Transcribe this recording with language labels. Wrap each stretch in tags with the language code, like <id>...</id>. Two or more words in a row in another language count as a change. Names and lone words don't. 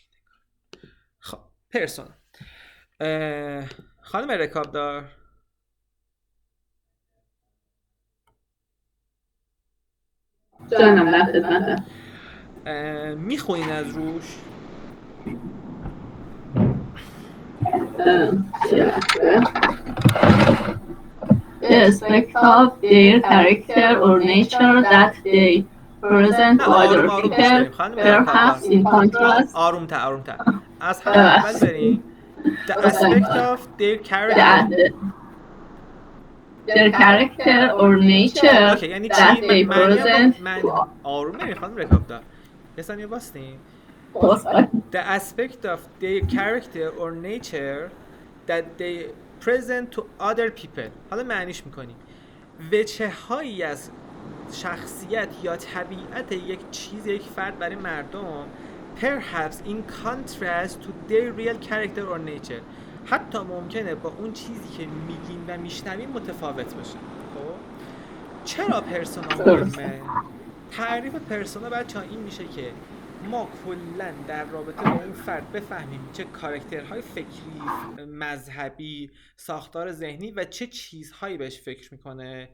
<fa>خب پرسونا. خانم رکابدار جانم در خدمتم. میخونین از روش؟</fa> <en>the aspect of their character or nature that they present to other people, perhaps in contrast.</en> <fa>آرومتر از همون اول بریم.</fa> <en>The aspect of their character. Their character or nature</en> <fa>یعنی</fa> <en>that they present.</en> <fa>آروم نمیخوام رکاب دار. یه ثانیه باستیم.</fa> <en>The aspect of their character or nature that they present to other people.</en> <fa>حالا معنیش میکنیم وجه هایی از شخصیت یا طبیعت یک چیز، یک فرد برای مردم</fa> <en>perhaps in contrast to their real character or nature،</en> <fa>حتی ممکنه با اون چیزی که میگیم و میشنویم متفاوت باشه. خب چرا پرسونا مهمه؟ تعریف پرسونا بچه‌ها این میشه که ما کلاً در رابطه با اون فرد بفهمیم چه کاراکترهای فکری، مذهبی، ساختار ذهنی و چه چیزهایی بهش فکر میکنه.</fa>